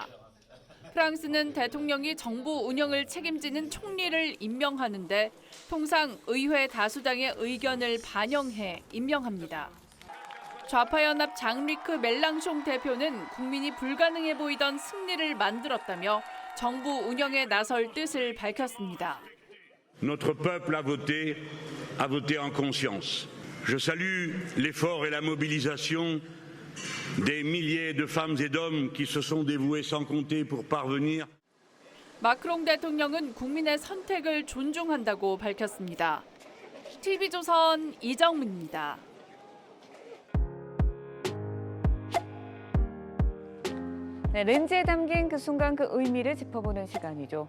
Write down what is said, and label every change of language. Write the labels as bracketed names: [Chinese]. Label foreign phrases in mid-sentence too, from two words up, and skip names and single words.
[Korean] 프랑스는 대통령이 정부 운영을 책임지는 총리를 임명하는데 통상 의회 다수당의 의견을 반영해 임명합니다. 좌파연합 장리크 멜랑숑 대표는 국민이 불가능해 보이던 승리를 만들었다며 정부 운영에 나설 뜻을 밝혔습니다. [French] Notre peuple a voté en conscience. Je salue l'effort et la mobilisation des milliers de femmes et d'hommes qui se sont dévoués sans compter pour parvenir. [Korean] 마크롱 대통령은 국민의 선택을 존중한다고 밝혔습니다. TV조선 이정민입니다. 네, 렌즈에 담긴 그 순간 그 의미를 짚어보는 시간이죠.